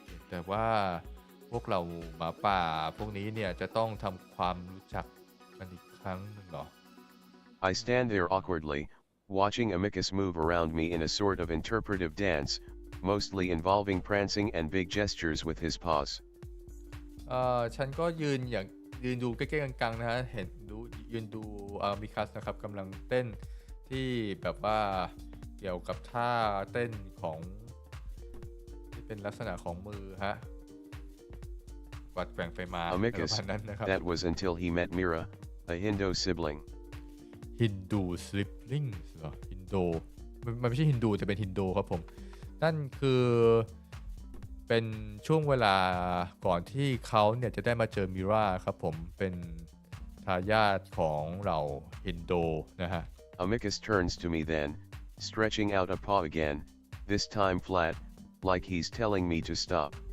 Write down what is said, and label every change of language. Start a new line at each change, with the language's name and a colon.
Thai: แต่ว่าพวกเราหมาป่าพวกนี้เนี่ยจะต้องทำความรู้จักกันอีกครั้งหนึ่งหรอ
English: I stand there awkwardly, watching Amicus move around me in a sort of interpretive dance, mostly involving prancing and big gestures with his paws.
Thai: ฉันก็ยืนดูใกล้ๆกลางๆนะฮะยืนดูมิคัสนะครับกำลังเต้นที่แบบว่าเกี่ยวกับท่าเต้นของที่เป็นลักษณะของมือฮะกวัดแกว่งไปมา
English: Amicus,
Thai: นั้นนะครับ
English: that was until he met Mira, a Hindu sibling.
Thai: ฮินดูสลิปลิงส์เหรอฮินโดมันไม่ใช่ฮินดูแต่เป็นฮินโดครับผมนั่นคือเป็นช่วงเวลาก่อนที่เขาเนี่ยจะได้มาเจอมิราครับผมเป็นทายาทของเราฮินโดนะฮะ
English: Amicus turns to me then, stretching out a paw again, this time flat, like he's telling me to stop.